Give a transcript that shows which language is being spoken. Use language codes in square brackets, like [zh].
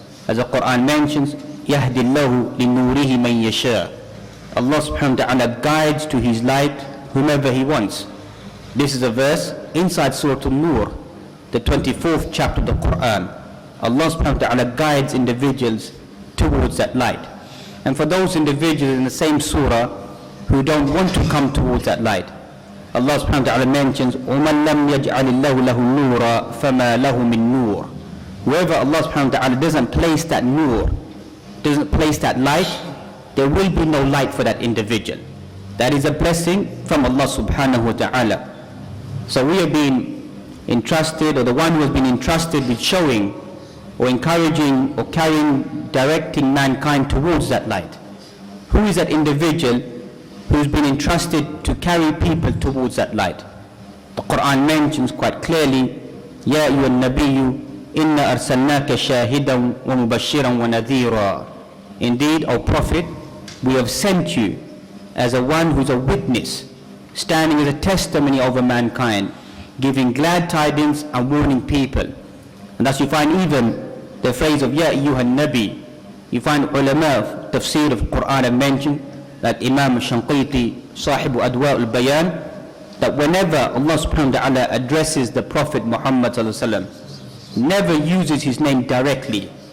[en] As the Quran mentions, [ar] يَهْدِ اللَّهُ لِنُورِهِ مَنْ يَشَاءُ. [en] Allah subhanahu wa ta'ala guides to his light whomever he wants. This is a verse inside Surah An-Nur, the 24th chapter of the Quran. Allah subhanahu wa ta'ala guides individuals towards that light. And for those individuals in the same surah who don't want to come towards that light, Allah subhanahu wa ta'ala mentions, [ar] وَمَنْ لَمْ يَجْعَلِ اللَّهُ لَهُ نُورًا فَمَا لَهُ مِنْ نُورٍ. [en] Whoever Allah subhanahu wa ta'ala doesn't place that nur, doesn't place that light, there will be no light for that individual. That is a blessing from Allah subhanahu wa ta'ala. So we have been entrusted, or the one who has been entrusted with showing or encouraging or carrying, directing mankind towards that light. Who is that individual who's been entrusted to carry people towards that light? The Quran mentions quite clearly, [ar] يَا أَيُّهَا النَّبِيُّ إِنَّا أَرْسَلْنَاكَ شَاهِدًا وَمُبَشِّرًا وَنَذِيرًا. [en] Indeed, O Prophet, we have sent you as a one who's a witness, standing as a testimony over mankind, giving glad tidings and warning people. And thus you find even the phrase of Ya Ayyuhan Nabi. You find ulama of tafsir of Quran have mentioned, that Imam Shanqiti, Sahibu Adwa al-Bayan, that whenever Allah subhanahu wa ta'ala addresses the Prophet Muhammad sallallahu alaihi wasallam, never uses his name directly.